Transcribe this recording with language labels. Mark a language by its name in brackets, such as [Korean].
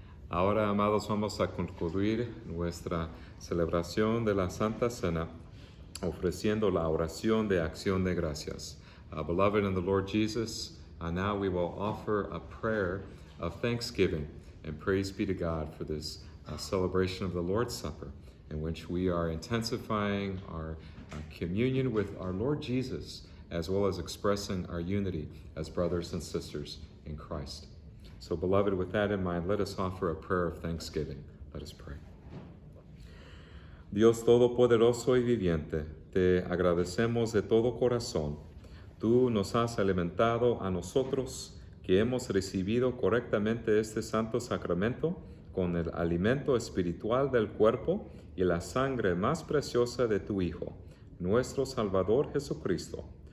[Spanish] Ahora, amados, vamos a concluir nuestra celebración de la Santa Cena ofreciendo la oración de acción de gracias. [English] Beloved in the Lord Jesus, now we will offer a prayer of thanksgiving and praise be to God for this celebration of the Lord's Supper, in which we are intensifying our communion with our Lord Jesus, as well as expressing our unity as brothers and sisters in Christ. So, beloved, with that in mind, let us offer a prayer of thanksgiving. Let us pray. [Spanish] Dios Todopoderoso y viviente, te agradecemos de todo corazón. Tú nos has alimentado a nosotros, que hemos recibido correctamente este santo sacramento, con el alimento espiritual del cuerpo y la sangre más preciosa de tu Hijo, nuestro Salvador Jesucristo.